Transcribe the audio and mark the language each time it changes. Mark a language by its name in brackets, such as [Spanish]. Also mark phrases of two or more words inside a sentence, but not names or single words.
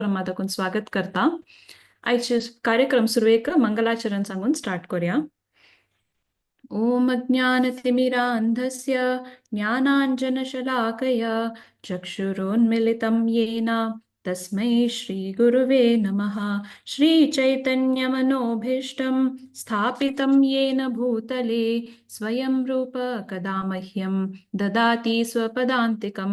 [Konkani] माताकून स्वागत करता. आयचे कार्यक्रम सुरू एक मंगलाचरण सांगून स्टार्ट करूया. [Sanskrit] ओम अज्ञानतिमिरान्धस्य ज्ञानाञ्जनशलाकया चक्षुरोन्मिलितं येन तस्मै श्रीगुरुवे नमः. श्रीचैतन्यमनोभीष्टं स्थापितं येन भूतले स्वयं रूप कदा मह्यं ददाति स्वपदान्तिकं.